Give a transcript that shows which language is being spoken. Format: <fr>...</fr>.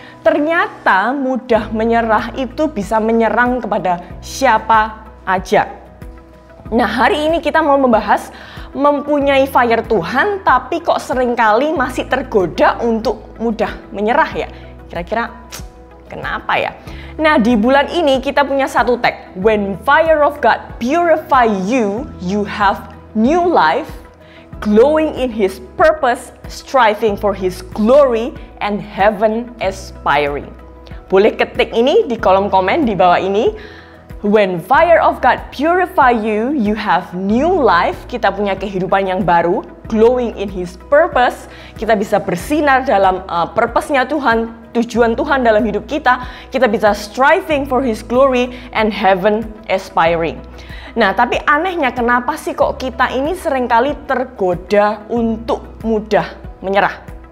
<id>Ternyata mudah menyerah itu bisa menyerang kepada siapa aja. Nah, hari ini kita mau membahas mempunyai fire Tuhan, tapi kok seringkali masih tergoda untuk mudah menyerah ya. Kira-kira kenapa ya? Nah, di bulan ini kita punya satu tag.</id> <en>When fire of God purify you, you have new life, glowing in His purpose, striving for His glory, and heaven aspiring.</en> <id>Boleh ketik ini di kolom komen di bawah ini.</id> <en>When fire of God purify you, you have new life.</en> <id>Kita punya kehidupan yang baru,</id> <en>glowing in His purpose.</en> <id>Kita bisa bersinar dalam purpose-nya Tuhan, tujuan Tuhan dalam hidup kita. Kita bisa</id> <en>striving for His glory and heaven aspiring.</en> <id>Nah, tapi anehnya kenapa sih kok kita ini seringkali tergoda untuk mudah menyerah?</id>